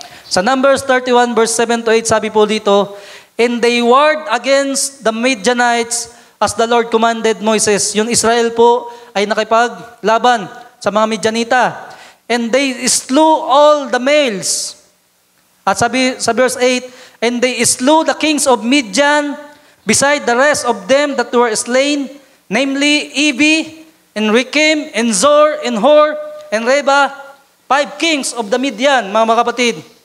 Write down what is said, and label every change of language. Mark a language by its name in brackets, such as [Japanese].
[English] Sa Numbers 31 verse 7 to 8, [Filipino] sabi po dito, [English] "And they warred against the Midianites as the Lord commanded Moses." [Filipino] Yung Israel po ay nakipaglaban sa mga Midianita. [English] "And they slew all the males." [Filipino] At sabi sa verse 8, [English] "And they slew the kings of Midian beside the rest of them that were slain, namely Evi, and Rekem, and Zor, and Hor, and Reba, 5 kings of the Midian," [Filipino] mga kapatid.